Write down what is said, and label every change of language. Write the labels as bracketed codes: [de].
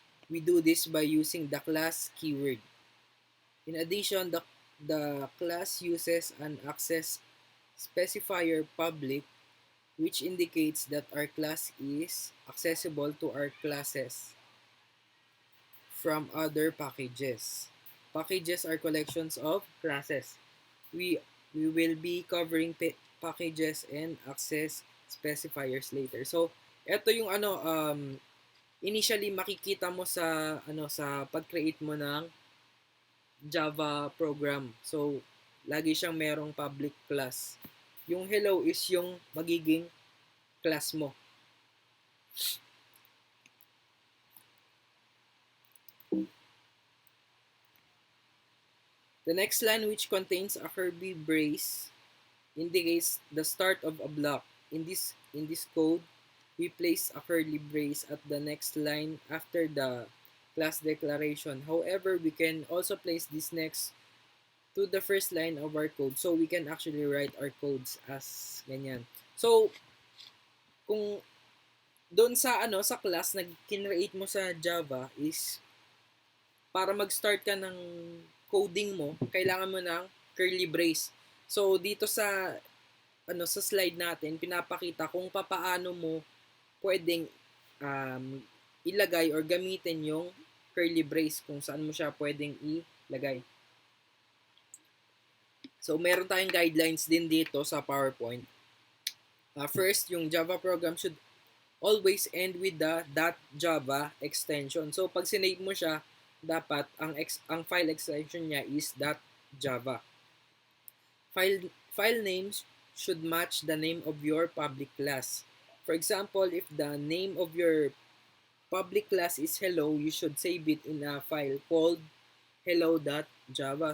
[en] We do this by using the class keyword. In addition, the class uses an access specifier public, which indicates that our class is accessible to our classes from other packages. Packages are collections of classes. We will be covering packages and access specifiers later. [tl] So, ito yung initially makikita mo sa sa pag-create mo ng Java program. So, lagi siyang merong public class. Yung hello is yung magiging class mo. [en] The next line, which contains a curly brace, indicates the start of a block. In this code, we place a curly brace at the next line after the class declaration. However, we can also place this next to the first line of our code, so we can actually write our codes as ganyan. [tl] So, kung doon sa sa class na kinreate mo sa Java is para mag-start ka ng coding mo, kailangan mo ng curly brace. So dito sa sa slide natin, pinapakita kung papaano mo pwedeng ilagay or gamitin yung curly brace, kung saan mo siya pwedeng ilagay. So meron tayong guidelines din dito sa PowerPoint. [en] First, yung Java program should always end with the .java extension. [tl] So pag sinave mo siya, dapat ang file extension niya is .java. [en] File names should match the name of your public class. For example, if the name of your public class is hello, you should save it in a file called hello.java.